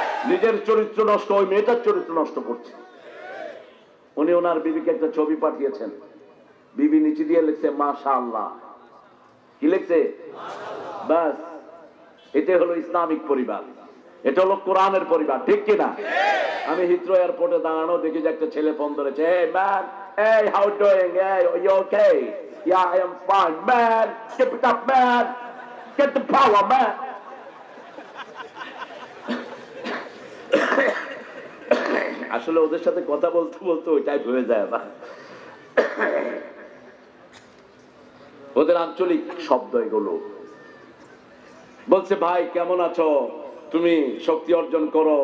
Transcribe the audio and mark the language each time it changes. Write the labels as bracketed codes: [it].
[bn] নিজের চরিত্র নষ্ট, ওই মেয়েটার চরিত্র নষ্ট করছে। উনি ওনার বিবিকে একটা ছবি পাঠিয়েছেন, বিবি নিচে দিয়ে লিখছে মাশাআল্লাহ। কি লিখছে? বাস। এটা হলো ইসলামিক পরিবার, এটা হলো কোরআনের পরিবার। ঠিক কিনা? আমি হিথ্রো এয়ারপোর্টে দাঁড়ানো দেখি যে একটা ছেলে ফোন ধরেছে, [en] hey man, hey how doing, hey are you okay? Yeah I am fine man, keep it up man, get the power man. [bn] আসলে ওদের সাথে কথা বলতে বলতে ওই টাইপ হয়ে যায় না। ওদের আঞ্চলিক শব্দ এগুলো। বলছে ভাই কেমন আছো, তুমি শক্তি অর্জন করো।